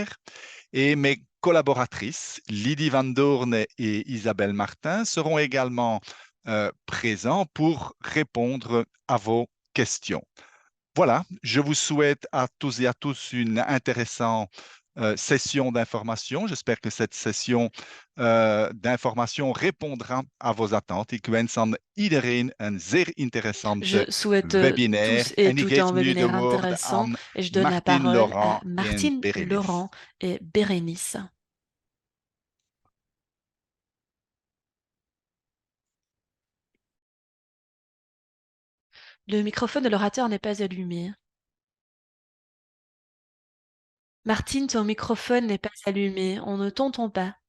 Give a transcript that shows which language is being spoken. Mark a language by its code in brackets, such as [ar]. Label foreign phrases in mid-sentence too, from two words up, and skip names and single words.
[fr] Et mes collaboratrices, Lydie Van Doorn et Isabelle Martin, seront également présents pour répondre à vos questions. Voilà, je vous souhaite à tous et à tous une intéressante session d'information. J'espère que cette session d'information répondra à vos attentes. [nl] Ik wens aan iedereen een zeer interessante [fr] Je souhaite [nl] webinaire. [fr] tous et [nl] En ik [fr] toutes [nl] geef [fr] un [nl] nu de [fr] webinaire [nl] woorden [fr] intéressant [nl] aan [fr] et je donne la [nl] Martine [fr] parole à [nl] Laurent en [fr] Martine, [nl] Bérénice. [fr] Laurent et Bérénice. Le microphone de l'orateur n'est pas allumé. Martine, ton microphone n'est pas allumé, on ne t'entend pas.